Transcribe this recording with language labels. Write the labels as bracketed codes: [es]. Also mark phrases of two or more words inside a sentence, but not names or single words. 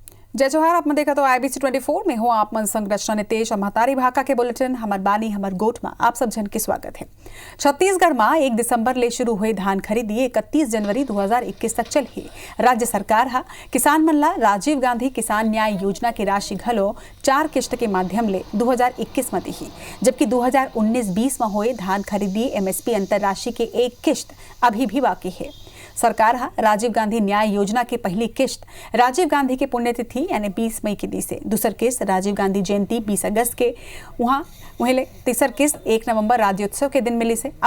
[hne] जय जोहार। आप देखा तो IBC 24 में हो आप मन संरचना नितेश और महतारी भाका के बुलेटिन हमार बानी हमार गोट में आप सब जन के स्वागत है। छत्तीसगढ़ में 1 दिसंबर ले शुरू हुए धान खरीदी 31 जनवरी 2021 तक चल ही। राज्य सरकार हा किसान मन ला राजीव गांधी किसान न्याय योजना की राशि घलो 4 किस्त के माध्यम ले 2021 में दी, जबकि 2019-20 में हुए धान खरीदी MSP अंतर राशि के 1 किस्त अभी भी बाकी है। सरकार हा राजीव गांधी न्याय योजना की पहली किस्त राजीव गांधी की पुण्यतिथि यानी 20 मई के दी से, दूसर किस्त राजीव गांधी जयंती 20 अगस्त के वहीं तीसर किस्त 1 नवंबर राज्योत्सव के दिन मिली से।